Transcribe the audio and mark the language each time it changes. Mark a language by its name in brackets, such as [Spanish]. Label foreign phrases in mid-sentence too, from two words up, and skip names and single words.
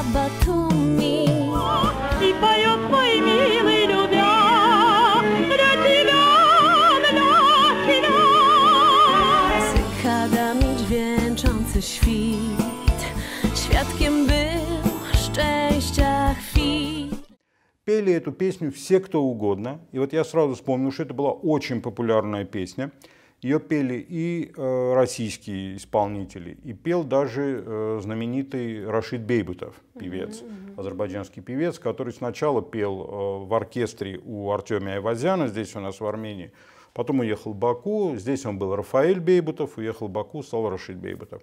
[Russian] Батуми И поет мой милый любя Для [Polish] тебя Cykada mi dźwięczący świt Świadkiem był szczęścia chwil. [Russian] Пели эту песню все, кто угодно. И вот я сразу вспомнил, что это была очень популярная песня. Ее пели и российские исполнители, и пел даже знаменитый Рашид Бейбутов, певец, азербайджанский певец, который сначала пел в оркестре у Артема Айвазяна, здесь у нас в Армении, потом уехал в Баку, здесь он был Рафаэль Бейбутов, уехал в Баку, стал Рашид Бейбутов.